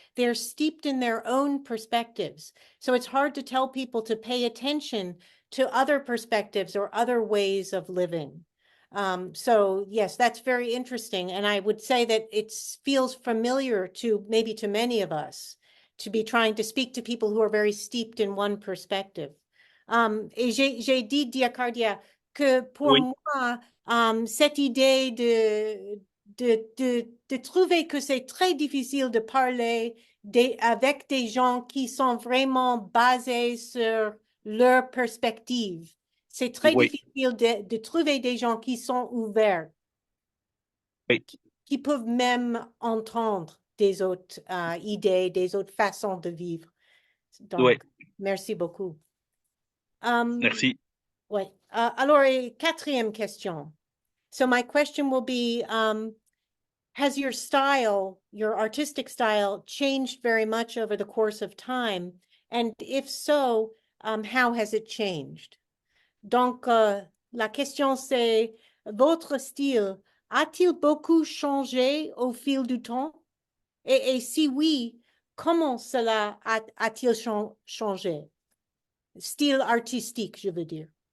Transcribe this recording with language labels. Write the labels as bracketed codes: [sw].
[en] They're steeped in their own perspectives. So it's hard to tell people to pay attention to other perspectives or other ways of living. So yes, that's very interesting. And I would say that it feels familiar to maybe to many of us to be trying to speak to people who are very steeped in one perspective. [fr] Et j'ai dit, Diakardia, que pour Oui, moi, cette idée de trouver que c'est très difficile de parler avec des gens qui sont vraiment basés sur leur perspective. C'est très oui, difficile de trouver des gens qui sont ouverts, oui, qui peuvent même entendre des autres idées, des autres façons de vivre. oui. Donc, merci beaucoup. Um, Merci. ouais. Alors, quatrième question. [en] So my question will be, has your style, your artistic style, changed very much over the course of time? And if so, how has it changed? [fr] Donc, la question c'est, votre style a-t-il beaucoup changé au fil du temps? Et si oui, comment cela a-t-il changé? Style artistique, je veux dire.